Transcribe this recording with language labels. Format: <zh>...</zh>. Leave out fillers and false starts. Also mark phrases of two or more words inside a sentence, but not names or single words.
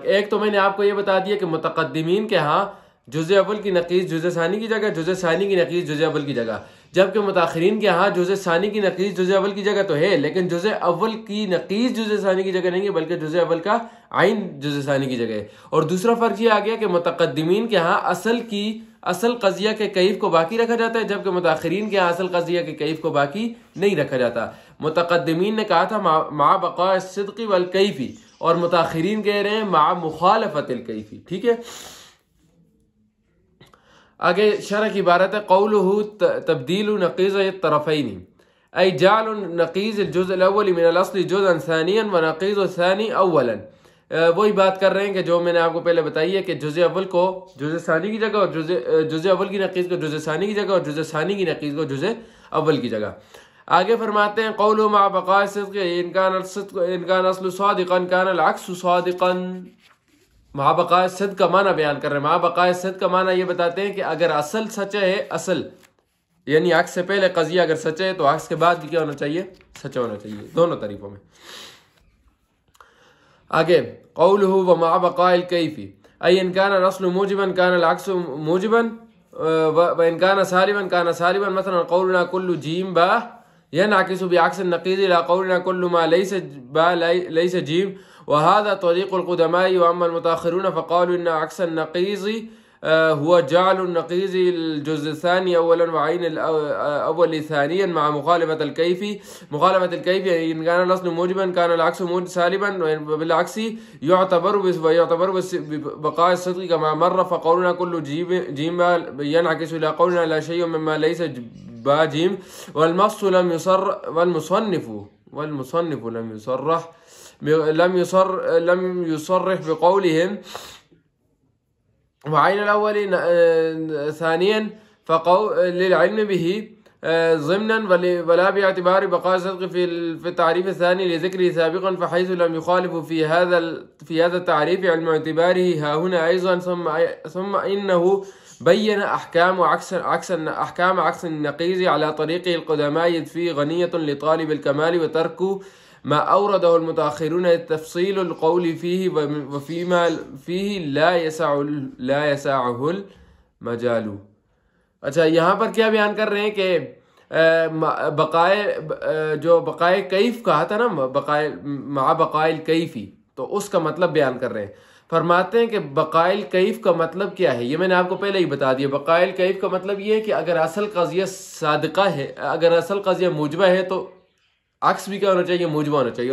<ur>ایک تو میں نے آپ کو یہ بتا دیا کہ متقدمین کے یہاں جزِ اول کی نقیض جزِ ثانی کی جگہ، جزِ ثانی کی نقیض جزِ اول کی جگہ، جبکہ متاخرین کے یہاں جزِ ثانی کی نقیض جزِ اول کی جگہ تو ہے، لیکن جزِ اول کی نقیض جزِ ثانی کی جگہ نہیں ہے، بلکہ جزِ اول کا عین جزِ ثانی کی جگہ ہے. اور دوسرا فرق یہ آ گیا کہ متقدمین کے یہاں اصل قضیہ کے کیف کو باقی رکھا جاتا ہے، جبکہ متاخرین کے یہاں اصل قضیہ کے کیف کو باقی نہیں رکھا جاتا. متقدمین نے کہا تھا</ur> <ar>مع بقاء الصدق والكيف,</ar> <ur>، اور متاخرین کہہ رہے ہیں</ur> <ar>مع مخالفة الكيف,</ar> <ur>، ٹھیک ہے. آگے شرح کی عبارت ہے</ur> <ar>قوله تبديل نقيض الطرفين أي جعل نقيض الجزء الأول من الأصل جزءا ثانيا ونقيض الثاني أولا.</ar> <ur>وہی بات کر رہے ہیں کہ جو میں نے آپ کو پہلے بتائی ہے کہ جزِ اول کو جزِ ثانی کی جگہ، اور جزِ اول کی نقیض کو جزِ ثانی کی جگہ، اور جزِ ثانی کی نقیض کو جزِ اول کی جگہ. آگے فرماتے ہیں</ur> <ar>قوله مع بقاء الصدق إن كان الأصل صادقا كان العكس صادقا. مع بقاء الصدق</ar> <ur>کا معنی بیان کر رہے ہیں.</ur> <ar>مع بقاء الصدق</ar> <ur>کا معنی یہ بتاتے ہیں کہ اگر اصل سچا ہے، اصل یعنی عکس سے پہلے قضیہ اگر سچا ہے تو عکس کے بعد بھی کیا ہونا چاہیے، سچا ہونا چاہیے، دونوں طریقوں میں.</ur> <ar>آگے قوله وما بقاء الكيف أي إن كان الأصل موجبا كان العكس موجبا وإن كان سالبا مثلا قولنا كل جيم باء ينعكس بعكس النقيض إلى قولنا كل ما ليس باء ليس جيم وهذا طريق القدماء و أما المتأخرون فقالوا إن عكس النقيض هو جعل نقيض الجزء الثاني أولا و عين الأول ثانيا مع مخالفة الكيف إن كان الأصل موجبا كان العكس سالبا وبالعكس يعتبر بقاء الصدق كما مر فقولنا كل جيم ينعكس إلى قولنا لا شيء مما ليس باء جيم والمصنف لم يصرح بقولهم وعين الأول ثانيا للعلم به ضمنا ولا باعتبار بقاء الصدق في تعريف الثاني لذكره سابقا فحيث لم يخالف في هذا التعريف علم اعتباره هاهنا أيضا ثم إنه بين أحكام عكس النقيض على طريق القدماء في غنية لطالب الكمال وترك ما أورده المتأخرون تفصيل القول فيه وفيما فيه لا يسعه المجال.</ar> <ur>اچھا، یہاں پر کیا بیان کر رہے ہیں کہ بقائے کیف کہا تھا نا,</ur> <ar>بقاء الكيف,</ar> <ur>، تو اس کا مطلب بیان کر رہے ہیں. فرماتے ہیں کہ</ur> <ar>بقاء الكيف</ar> <ur>کا مطلب کیا ہے، یہ میں نے آپ کو پہلے ہی بتا دیا.</ur> <ar>بقاء الكيف</ar> <ur>کا مطلب یہ ہے کہ اگر اصل قضیہ صادقہ ہے، اگر اصل قضیہ موجبہ ہے تو عکس بھی کیا ہونا چاہیے، موجبہ ہونا چاہیے.</ur>